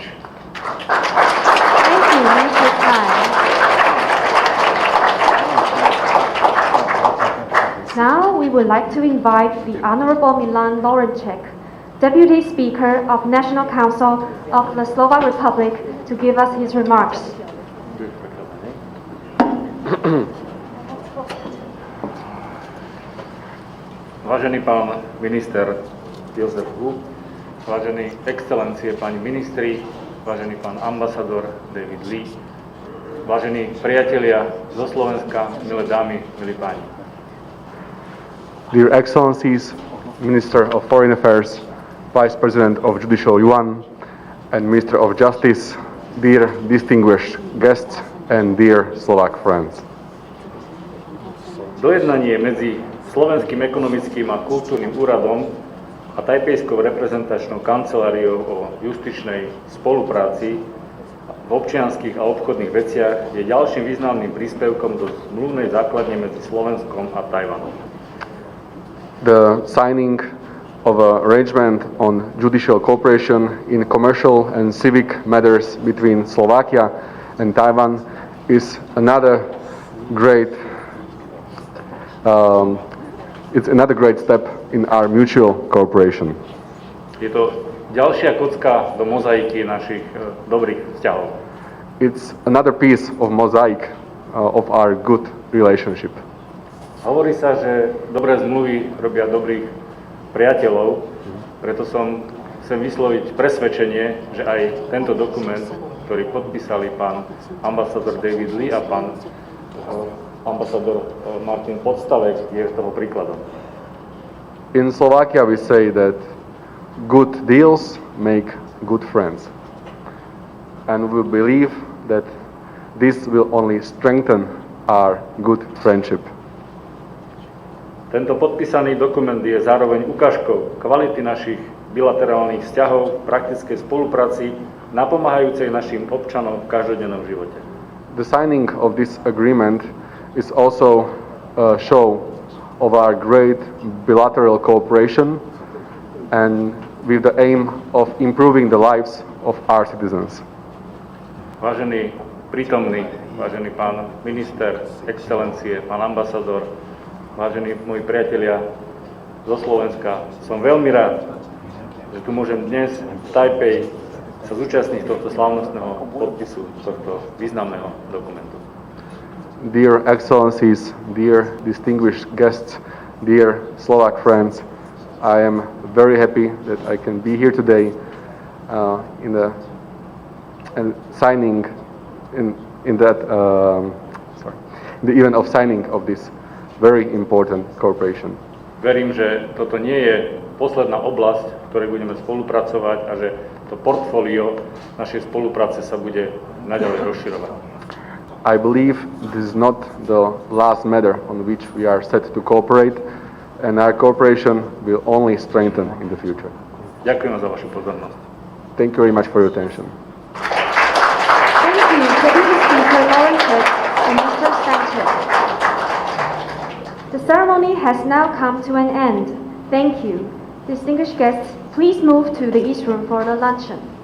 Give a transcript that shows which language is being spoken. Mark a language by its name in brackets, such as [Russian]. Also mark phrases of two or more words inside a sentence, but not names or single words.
[English] Thank you, Mr. Tsai. Now we would like to invite the Honorable Milan Lorenček, Deputy Speaker of National Council of the Slovak Republic, to give us his remarks. [Slovak] Vážený pán minister Jozef Huk, vážení excelencie pani ministri, vážený pán ambasador David Lee, vážení priatelia zo Slovenska, milé dámy, milí páni. [English] Dear Excellencies, Minister of Foreign Affairs, Vice President of Judicial Yuan, and Minister of Justice, dear distinguished guests, and dear Slovak friends. [Slovak] Dojednanie medzi Slovenským ekonomickým a kultúrnym úradom a Tajpejskou reprezentačnou kanceláriou o justičnej spolupráci v občianskych a obchodných veciach je ďalším významným príspevkom do zmluvnej základne medzi Slovenskom a Tajvanom. [English] The signing of an arrangement on judicial cooperation in commercial and civic matters between Slovakia and Taiwan is another great step in our mutual cooperation. [Slovak] Je to ďalšia kocka do mozaiky našich dobrých vzťahov. [English] It's another piece of mosaic of our good relationship. [Slovak] Hovorí sa, že dobré zmluvy robia dobrých priateľov, preto chcem vysloviť presvedčenie, že aj tento dokument, ktorý podpísali pán ambasador David Lee a pán ambasador Martin Podstavec, je toho príkladom. [English] In Slovakia we say that good deals make good friends. And we believe that this will only strengthen our good friendship. [Slovak] Tento podpísaný dokument je zároveň ukážkou kvality našich bilaterálnych vzťahov, praktickej spolupráci, napomáhajúcej našim občanom v každodennom živote. [English] The signing of this agreement is also a show of our great bilateral cooperation and with the aim of improving the lives of our citizens. [Slovak] Vážený prítomný, vážený pán minister, excelencie, pán ambasador, vážení moji priatelia zo Slovenska, som veľmi rád, že tu môžem dnes v Tajpej sa zúčastniť tohto slávnostného podpisu tohto významného dokumentu. [English] Dear Excellencies, dear distinguished guests, dear Slovak friends, I am very happy that I can be here today in the event of signing of this very important cooperation. [Slovak] Verím, že toto nie je posledná oblasť, v ktorej budeme spolupracovať a že to portfólio našej spolupráce sa bude naďalej rozširovať. [English] I believe this is not the last matter on which we are set to cooperate, and our cooperation will only strengthen in the future. [Slovak] Ďakujem za vašu pozornosť. [English] Thank you very much for your attention. Thank you, Deputy Speaker Lorenček and Mr. Sanchez. The ceremony has now come to an end. Thank you. Distinguished guests, please move to the East Room for the luncheon.